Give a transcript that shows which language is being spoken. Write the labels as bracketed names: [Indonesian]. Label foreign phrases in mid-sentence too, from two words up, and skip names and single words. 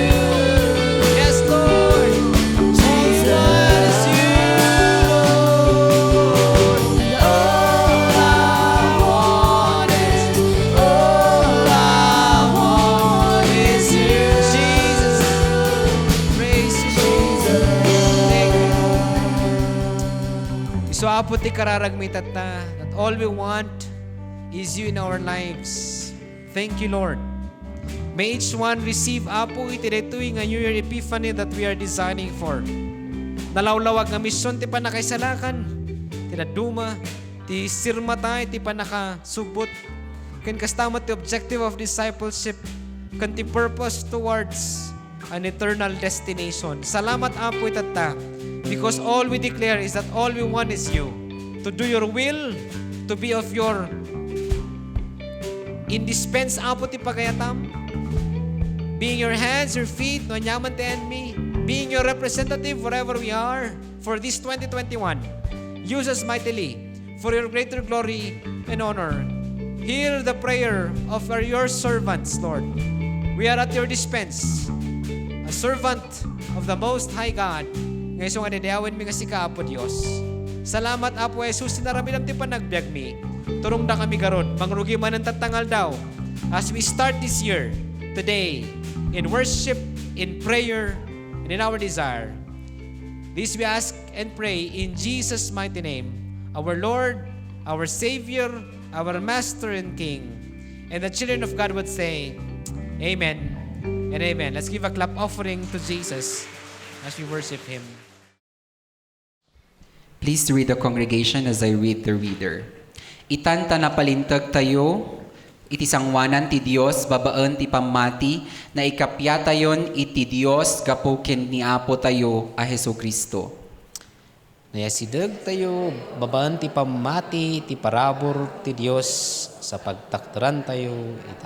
[English] Yes, Lord. All I want is you, Jesus. Praise you, Jesus. Thank you. So [Iloko] apo ti kararagmitat ta [English] that all we want is you in our lives. Thank you, Lord. May each one receive [Iloko] apo iti daytoy nga [English] New Year Epiphany that we are designing for. [Iloko] Nalawlawag nga misyon ti panakaisalakan, ti naduma, ti sirmata, ti panakasubot, ken kastamat ti [English] objective of discipleship, ken ti purpose towards an eternal destination. [Iloko] Salamat apo itata, [English] because all we declare is that all we want is you. To do your will, to be of your indispense [Iloko] apo ti pagayatam, [English] being your hands, your feet, [Iloko] no nyaman ti [English] enemy, being your representative wherever we are for this 2021. Use us mightily for your greater glory and honor. Hear the prayer of your servants, Lord. We are at your dispense, a servant of the Most High God. [Iloko] Ngayon nga nidayawin mi nga si Kaapo Diyos. Salamat Apo Jesus, sinaramilam ti panagbiag mi. Turong da kami garon, mangrugi man ang tatangal daw. [English] As we start this year, today, in worship, in prayer, and in our desire. This we ask and pray in Jesus' mighty name, our Lord, our Savior, our Master and King. And the children of God would say, Amen and Amen. Let's give a clap offering to Jesus as we worship Him. Please read the congregation as I read the reader. [Iloko] Itanta na palintag tayo, iti sangwanan ti Dios babaan ti pamati na ikapya tayon iti Dios gapuken ni Apo tayo a Jesucristo. Nayasideg tayo, babaan ti pamati, ti parabor ti Dios sa pagtaktaran tayo ita.